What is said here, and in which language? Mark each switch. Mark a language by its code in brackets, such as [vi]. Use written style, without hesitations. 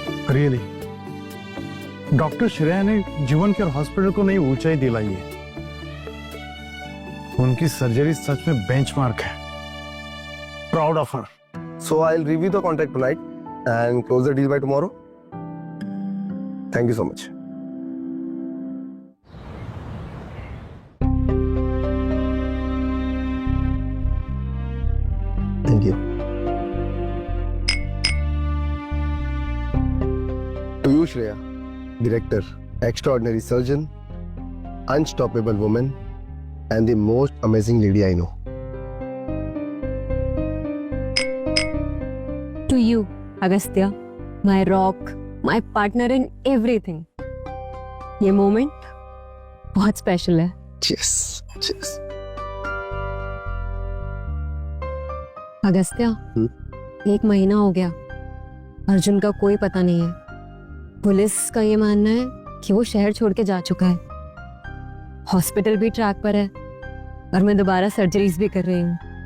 [hi] Really doctor Shreya ने जीवन care hospital को नई ऊंचाई दिलाई है। उनकी सर्जरी सच में बेंचमार्क है। [en] Proud of her. So I'll review the contract tonight and close the deal by tomorrow. Thank you so much. Thank you. To you, Shreya, director, extraordinary surgeon, unstoppable woman, and the most amazing lady I know. To you, Agastya, my rock, my partner in everything. [hi] ये moment बहुत special है। [en] Cheers. Cheers. [hi] Agastya, 1 महीना हो गया, अर्जुन का कोई पता नहीं है। पुलिस का ये मानना है कि वो शहर छोड़ के जा चुका है। हॉस्पिटल भी ट्रैक पर है और मैं दोबारा सर्जरीज भी कर रही हूँ।